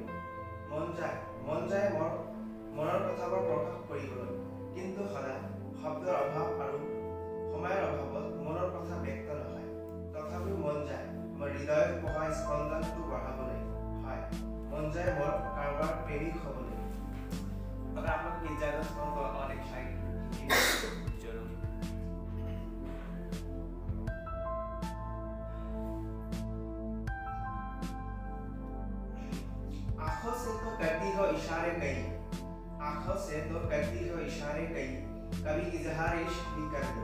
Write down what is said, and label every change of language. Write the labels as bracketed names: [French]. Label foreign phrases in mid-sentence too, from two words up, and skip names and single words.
[Assamese] মন যায় মোৰ মনৰ কথাবোৰ প্ৰকাশ কৰিবলৈ, কিন্তু সদায় শব্দৰ অভাৱ আৰু সময়ৰ অভাৱত মনৰ কথা ব্যক্ত নহয়। তথাপিও মন যায় মোৰ হৃদয়ত পঢ়া স্পন্দনটো বঢ়াবলৈ। হয়, মন যায় মোৰ কাৰোবাৰ প্ৰেমিক হ'বলৈ। [Hindi] अगर आप लोग की इजाजत हो तो और एक शायरी जरूर। आंखों से तो करती हो इशारे कई, आंखों से तो करती हो इशारे कई, कभी इजहार इश्क भी कर दो।